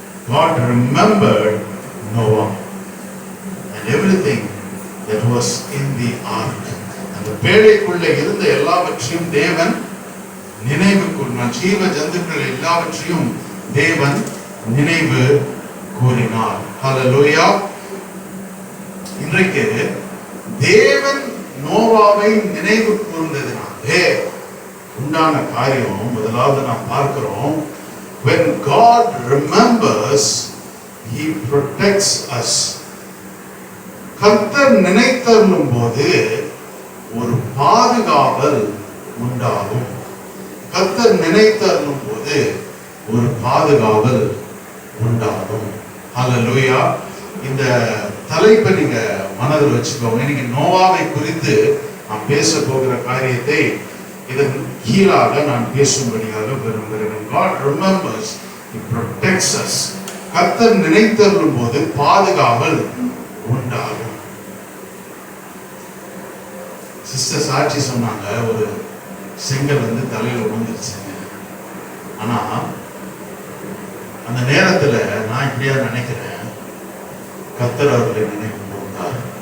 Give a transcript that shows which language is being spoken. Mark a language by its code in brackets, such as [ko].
[en] God remembered Noah and everything that was in the ark. [ta] அந்த பேழைக்குள்ளே இருந்த எல்லாவற்றையும் தேவன் நினைவு கூர்ந்தார். ஜீவ ஜந்துக்கள் எல்லாவற்றையும் தேவன் நினைவு கூறினார். ஹல்லேலூயா. இன்றைக்கு தேவன் நோவாவை நினைவு கூர்ந்ததினாலே உண்டான காரியம் முதலாவது நாம் பார்க்கிறோம். [en] When God remembers, He protects us. [ta] கர்த்தர் நினைத்தருளும் போது ஒரு பாதுகாவல் உண்டாகும். கர்த்தர் நினைத்தருளும் போது ஒரு பாதுகாவல் உண்டாகும். ஹல்லேலூயா. இந்த தலைப்பை நீங்க மனதில் வச்சுக்கோங்க. இன்னைக்கு நோவாவை குறித்து நான் பேச போகிற காரியத்தை இதன் கீழாக நான் பேசும்படியாக விரும்புகிறேன். [en] God remembers, He protects us. [ta] கர்த்தர் நினைத்தருளும் போது பாதுகாவல் உண்டாகும். சிஸ்டர் சாட்சி சொன்னாங்க, ஒரு செங்கல் வந்து தலையில விழுந்துருச்சுங்க. ஆனா அந்த நேரத்துல நான் இப்படியா நினைக்கிறேன், கர்த்தர் அவர்களை நினைவு கூர்ந்தார்.